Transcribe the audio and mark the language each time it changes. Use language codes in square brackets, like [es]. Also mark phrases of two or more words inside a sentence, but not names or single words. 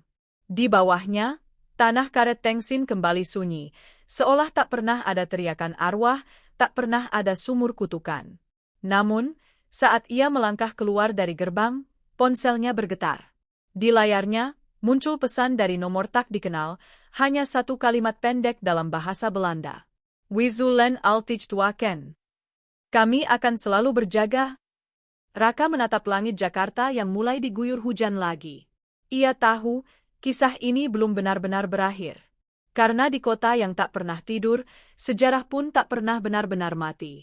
[id] Di bawahnya, tanah karet Tengsin kembali sunyi, seolah tak pernah ada teriakan arwah, tak pernah ada sumur kutukan. Namun, saat ia melangkah keluar dari gerbang, ponselnya bergetar. Di layarnya, muncul pesan dari nomor tak dikenal, hanya satu kalimat pendek dalam bahasa Belanda. [nl] We zullen altijd waken. [id] Kami akan selalu berjaga. Raka menatap langit Jakarta yang mulai diguyur hujan lagi. Ia tahu, kisah ini belum benar-benar berakhir. Karena di kota yang tak pernah tidur, sejarah pun tak pernah benar-benar mati.